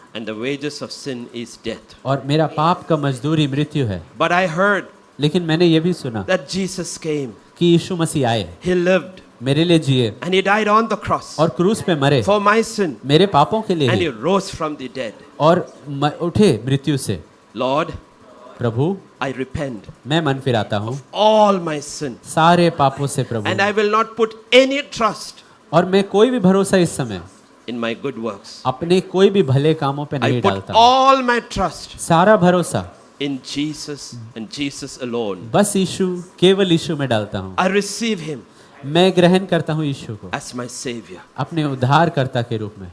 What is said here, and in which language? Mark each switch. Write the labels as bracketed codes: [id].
[en] and the wages of sin is death. [hi] और मेरा पाप का मजदूरी मृत्यु है। [en] But I heard [hi] लेकिन मैंने ये भी सुना [en] that Jesus came, [hi] कि यीशु मसीह आए, [en] he lived, [hi] मेरे लिए जिए [en] and he died on the cross [hi] और क्रूस पे मरे [en] for my sin, [hi] मेरे पापों के लिए [en] and he [hi] he, [en] rose from the dead. [hi] और उठे मृत्यु से। [en] Lord, [hi] प्रभु [en] I repent [hi] मैं मन फिराता हूँ [en] all my sin, [hi] सारे पापों से प्रभु, [en] and I will not put any trust [hi] और मैं कोई भी भरोसा इस समय [en] in my good works. [hi] अपने कोई भी भले कामों पे [en] I [hi] नहीं [en] put [hi] डालता। [en] all my trust [hi] सारा भरोसा [en] in Jesus and Jesus alone. [hi] बस यीशु, केवल यीशु में डालता हूँ। [en] I receive him [hi] मैं ग्रहण करता हूँ यीशु को [en] as my savior, [hi] अपने उद्धारकर्ता के रूप में,